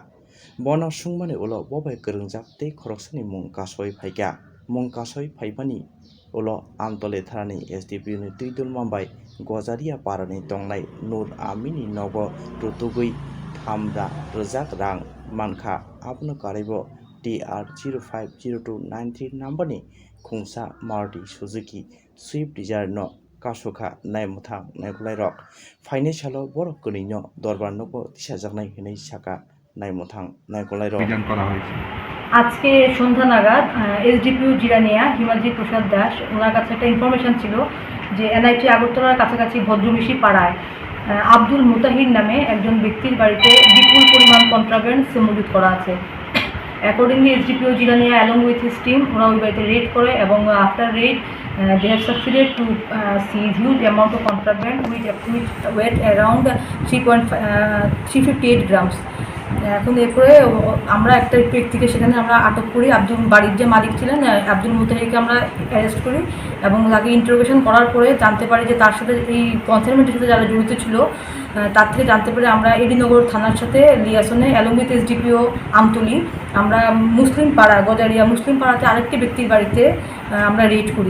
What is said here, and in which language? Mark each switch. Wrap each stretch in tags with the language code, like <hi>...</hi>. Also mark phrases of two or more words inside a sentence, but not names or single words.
<trp>Bono sungmani ulo bobai gerungjak tei khoroksani mung kasoi phaikya mung kasoi phaibani ulo amtole tharani SDPU ni Koktwmabai Jirania parani tongnai Nur Amini nogo rutugui thamda rojak rang mankha abno karaibo TR050293 numberni khungsa Maruti Suzuki Swift Desire no kasukha naimuthang naikulairok financialo borok kunino dorbar nogo tisajaknai hinai saka নাইমুথাং নাইকলাইরো</trp> <bn>করা হয়েছে। আজকে সন্ধ্যা নাগাদ এসডিপিও জিরানিয়া হিমাদ্রি প্রসাদ দাস ওনার কাছে একটা ইনফরমেশন ছিল যে এনআইটি আগরতলার কাছাকাছি ভদ্রমিশি পাড়ায় আব্দুল মুতাহির নামে একজন ব্যক্তির বাড়িতে বিপুল পরিমাণ কন্ট্রাব্যান্ড মজুত করা আছে।</bn> <en>accordingly SDPO Jirania along with his team</en> <bn>ওরা ওই বাড়িতে রেড করে এবং</bn> <en>after raid they have succeeded to seize huge amount of contraband which weight around 358 grams.</en> <bn>এখন এরপরে আমরা একটা ব্যক্তিকে সেখানে আমরা আটক করি। বাড়ির যে মালিক ছিলেন আব্দুল মুতাহিরকে আমরা অ্যারেস্ট করি এবং তাকে ইন্টারোগেশন করার পরে জানতে পারি যে তার সাথে এই কনসাইনমেন্টের সাথে যারা জড়িত ছিল তার থেকে জানতে পারি আমরা এডিনগর থানার সাথে লিয়াসনে</bn> <en>along with SDPO Amtali</en> <bn>আমরা মুসলিম পাড়া গজারিয়া মুসলিম পাড়াতে আরেকটি ব্যক্তির বাড়িতে আমরা রেড করি।</bn>